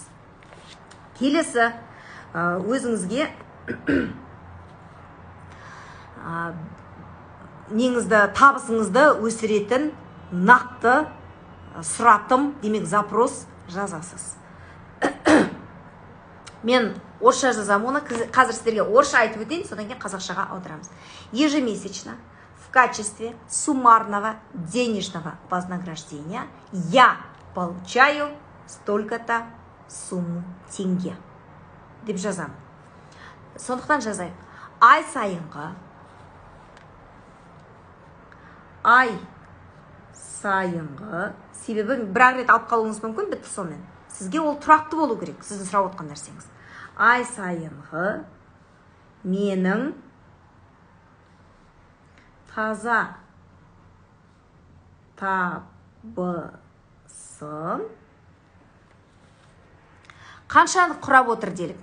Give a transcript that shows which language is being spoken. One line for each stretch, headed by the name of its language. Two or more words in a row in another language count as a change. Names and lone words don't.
Kazakh: Келесі өзіңізге неңізді, табысыңызды өсіретін нақты сұратым, демек запрос жазасыз. Мен орысша жазам, оны қазір сіздерге орысша айтып өтейін, содан кейін қазақшаға аударамыз.
Russian: Ежемесячно в качестве суммарного денежного вознаграждения я получаю столько-то сумму
Kazakh: теңге деп жазам. Сондықтан жазайық. Ай сайынғы, себебі бір рет алып қалуыңыз мүмкін, бітті сонымен. Сізге ол тұрақты болу керек, сіздің сұрап отқан нәрсеңіз. Ай сайынғы менің таза табысым қаншаны құрап отыр делік.